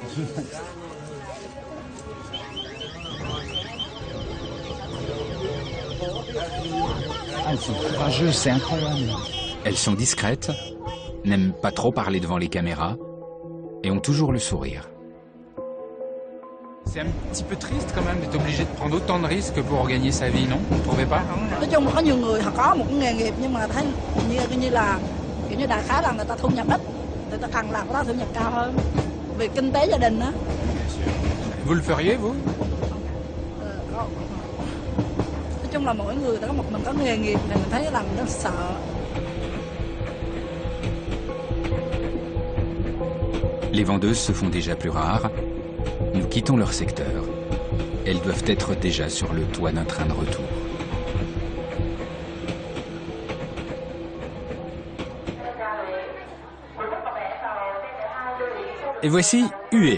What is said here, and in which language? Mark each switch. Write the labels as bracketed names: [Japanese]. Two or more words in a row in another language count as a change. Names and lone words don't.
[French] Elles sont courageuses, c'est incroyable. Elles sont discrètes, n'aiment pas trop parler devant les caméras et ont toujours le sourire. C'est un petit peu triste quand même d'être obligé de prendre autant de risques pour gagner sa vie, non? Vous ne trouvez pas? [Vietnamese] Nói chung là có nhiều người họ có một nghề nghiệp nhưng mà thấy như đại khái là người ta thu nhập ít, người ta cần làm có thu nhập cao hơn vì kinh tế gia đình đó. [French] Vous le feriez vous? [Vietnamese] Nói chung là mỗi người ta có mình có nghề nghiệp thì mình thấy làm nó sợ. [French] Les vendeuses se font déjà plus rares. Nous quittons leur secteur. Elles doivent être déjà sur le toit d'un train de retour. Et voici Hue.